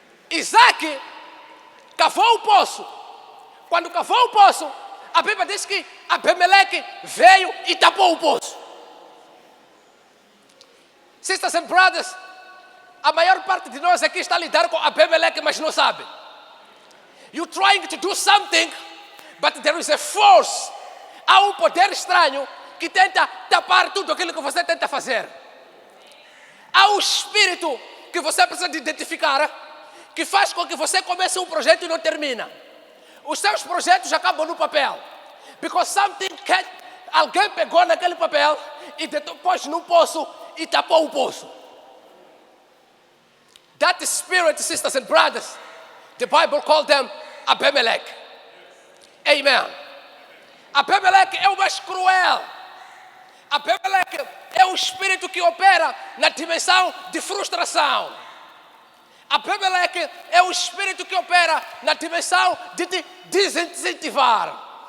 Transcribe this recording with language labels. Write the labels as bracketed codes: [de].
[pt] Isaac cavou o poço. Quando cavou o poço, a Bíblia diz que Abimeleque veio e tapou o poço. Sisters and brothers, a maior parte de nós aqui está a lidar com Abimeleque, mas não sabe. [en] You're trying to do something, but there is a force. [pt] Há um poder estranho que tenta tapar tudo aquilo que você tenta fazer. Há um espírito que você precisa de identificar, que faz com que você comece um projeto e não termina. Os seus projetos acabam no papel. Because alguém pegou naquele papel e depois no poço e tapou o poço. [en] That spirit, sisters and brothers, the Bible called them Abimelech. Amen. [pt] Abimelech é o mais cruel. Abimelech é o espírito que opera na dimensão de frustração. Abimelech é o espírito que opera na dimensão de te desincentivar.